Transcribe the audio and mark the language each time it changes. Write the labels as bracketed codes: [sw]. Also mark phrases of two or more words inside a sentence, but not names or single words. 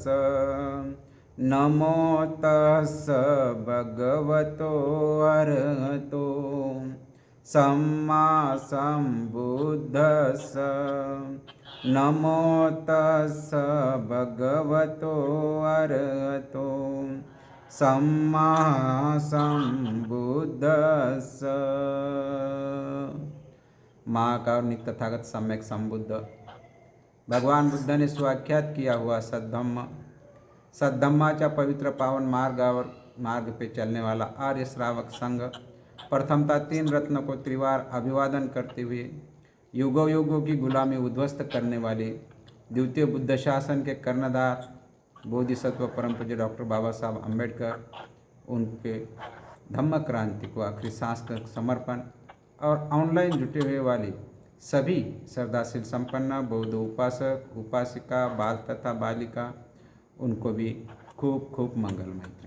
[pi] नमो तस्स भगवतो अरहतो सम्मा सम्बुद्धस्स। नमो तस्स भगवतो अरहतो सम्मा संबुद्धस्स। [hi] महाकारुणिक तथागत सम्यक संबुद्ध भगवान बुद्ध ने स्वाख्यात किया हुआ सद्धम्माच्या पवित्र पावन मार्ग पे चलने वाला आर्य श्रावक संघ प्रथमतः 3 रत्नों को त्रिवार अभिवादन करते हुए युगों युगों की गुलामी उद्ध्वस्त करने वाले द्वितीय बुद्ध शासन के कर्णधार बोधिसत्व परम पूज्य डॉक्टर बाबा साहब अम्बेडकर, उनके धम्म क्रांति को आखिरी सांस का समर्पण और ऑनलाइन जुटे हुए वाले सभी श्रद्धाशील संपन्न बौद्ध उपासक उपासिका बाल तथा बालिका, उनको भी खूब खूब मंगल मैत्री।